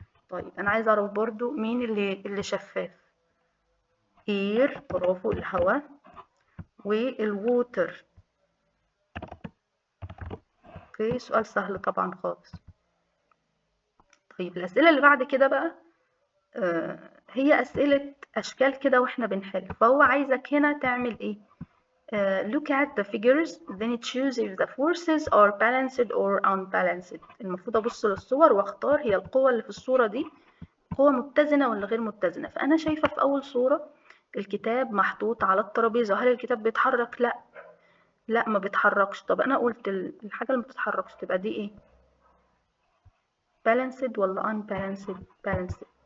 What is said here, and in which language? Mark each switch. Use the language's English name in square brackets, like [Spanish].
[Arabic] طيب أنا عايزة أعرف برضو مين اللي شفاف؟ اير، برافو، الهواء. والووتر. اوكي، سؤال سهل طبعا خالص. طيب الأسئلة اللي بعد كده بقى هي أسئلة أشكال كده وإحنا بنحل. فهو عايزك هنا تعمل إيه؟ [English] look at the figures then choose if the forces are balanced or unbalanced. [Arabic] المفروض أبص للصور واختار هي القوة اللي في الصورة دي قوة متزنة ولا غير متزنة. فأنا شايفة في أول صورة الكتاب محطوط على الترابيزة، هل الكتاب بيتحرك؟ لا ما بيتحركش. طب أنا قلت الحاجة اللي ما بتتحركش تبقى دي إيه؟ balanced ولا unbalanced؟ balanced.